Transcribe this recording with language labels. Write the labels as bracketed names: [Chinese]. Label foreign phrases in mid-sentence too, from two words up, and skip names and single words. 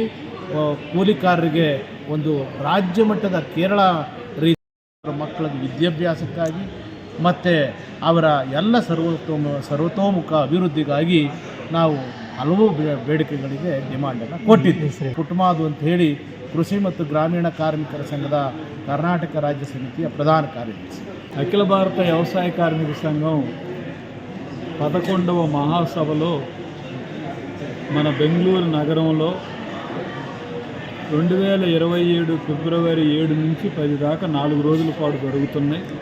[Kannada] ಕೂಲಿಕಾರರಿಗೆ ಒಂದು ರಾಜ್ಯ ಮಟ್ಟದ ಕೇರಳ ರೀತಿಯ ಮಕ್ಕಳ ವಿದ್ಯಾಭ್ಯಾಸಕ್ಕಾಗಿ ಮತ್ತು ಅವರ ಎಲ್ಲ ಸರ್ವತೋಮುಖ ಅಭಿವೃದ್ಧಿಗಾಗಿ ನಾವು ಹಲವು ಬೇಡಿಕೆಗಳಿಗೆ ಡಿಮಾಂಡನ್ನು ಕೊಟ್ಟಿದ್ದೀವಿ. ಕುಟುಂಬದು ಅಂತ ಹೇಳಿ ಕೃಷಿ ಮತ್ತು ಗ್ರಾಮೀಣ ಕಾರ್ಮಿಕರ ಸಂಘದ [Telugu] కర్ణాటక రాజ్య సమితి ప్రధాన కార్యదర్శి. అఖిల భారత వ్యవసాయ కార్మిక సంఘం 11వ మహాసభలో మన బెంగళూరు నగరంలో 2027 ఫిబ్రవరి 7 నుంచి 10 దాకా 4 రోజుల పాటు జరుగుతున్నాయి.